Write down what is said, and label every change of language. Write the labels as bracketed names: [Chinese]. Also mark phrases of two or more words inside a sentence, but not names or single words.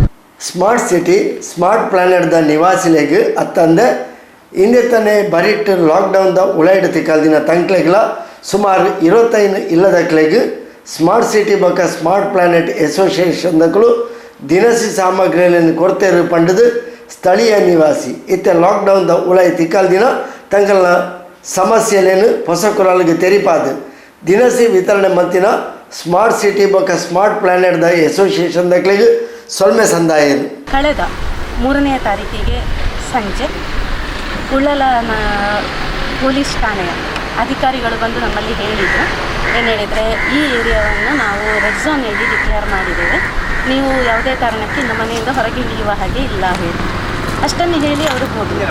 [Tulu] ಸ್ಮಾರ್ಟ್ ಸಿಟಿ ಸ್ಮಾರ್ಟ್ ಪ್ಲಾನೆಟ್ದ ನಿವಾಸಿಲೆಗ್ ಅತ್ತಂದೆ ಹಿಂದೆ ತಾನೇ ಬರಿಟ್ ಲಾಕ್ಡೌನ್ದ ಉಳಾಯ್ಡು ತಿಕ್ಕಲ್ದಿನ ತಂಕ್ಲೆಗ್ಲ ಸುಮಾರು 25 ಇಲ್ಲದಕ್ಲೆಗ್ ಸ್ಮಾರ್ಟ್ ಸಿಟಿ ಬೊಕ ಸ್ಮಾರ್ಟ್ ಪ್ಲಾನೆಟ್ ಅಸೋಸಿಯೇಷನ್ದಗಳು [Kannada] ದಿನಸಿ ಸಾಮಗ್ರಿಗಳನ್ನು [Tulu] ಕೊರತೆರು ಪಂಡದು ಸ್ಥಳೀಯ ನಿವಾಸಿ ಇತ್ತೆ ಲಾಕ್ಡೌನ್ದ ಉಳಾಯಿ ತಿಕ್ಕಲ್ದಿನ ತಂಗಲ್ನ ಸಮಸ್ಯೆಲೇನು ಹೊಸ ಕುರಾಲಿಗೆ ತೆರಿಪಾದು ದಿನಸಿ ವಿತರಣೆ ಮಂತಿನ ಸ್ಮಾರ್ಟ್ ಸಿಟಿ ಬೊಕ ಸ್ಮಾರ್ಟ್ ಪ್ಲಾನೆಟ್ದ ಅಸೋಸಿಯೇಷನ್ದಗಳಿಗೆ ಸೊಲ್ಮೆ ಸಂದಾಯರು. [Kannada] ಕಳೆದ 3ನೇ ತಾರೀಕಿಗೆ ಸಂಜೆ ಉಳ್ಳಲ ಪೊಲೀಸ್ ಠಾಣೆಯ ಅಧಿಕಾರಿಗಳು ಬಂದು ನಮ್ಮಲ್ಲಿ ಹೇಳಿದರು. ಏನು ಹೇಳಿದರೆ, ಈ ಏರಿಯಾವನ್ನು ನಾವು [English] red zone [Kannada] ಹೇಳಿ ಡಿಕ್ಲೇರ್ ಮಾಡಿದ್ದೇವೆ, ನೀವು ಯಾವುದೇ ಕಾರಣಕ್ಕೆ ನಮ್ಮ ಮನೆಯಿಂದ ಹೊರಗೆ ಇಳಿಯುವ ಹಾಗೆ ಇಲ್ಲ ಹೇಳಿ ಅಷ್ಟನ್ನು ಹೇಳಿ ಅವರು ಹೋದರು.